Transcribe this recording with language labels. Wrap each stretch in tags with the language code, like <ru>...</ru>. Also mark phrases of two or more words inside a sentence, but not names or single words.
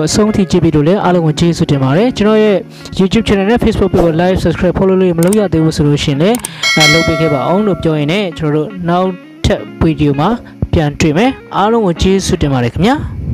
<my>အဆုံးထိကြည့်ပြီးလို့လည်းအားလုံးကိုကျေးဇူးတင်ပါတယ်ကျွန်တော်ရဲ့</my> <en>YouTube channel</en> <my>နဲ့</my> <en>Facebook page</en> <my>ကို</my> <en>like subscribe follow</en> <my>လို့မလုပ်ရသေးဘူးဆိုလို့ရှိရင်လည်းလုပ်ပေးခဲ့ပါအောင်လို့ပြောရင်လည်းကျွန်တော်တို့နောက်ထပ်ဗီဒီယိုမှာပြန်တွေ့မယ်အားလုံးကိုကျေးဇူးတင်ပါတယ်ခင်ဗျာ</my>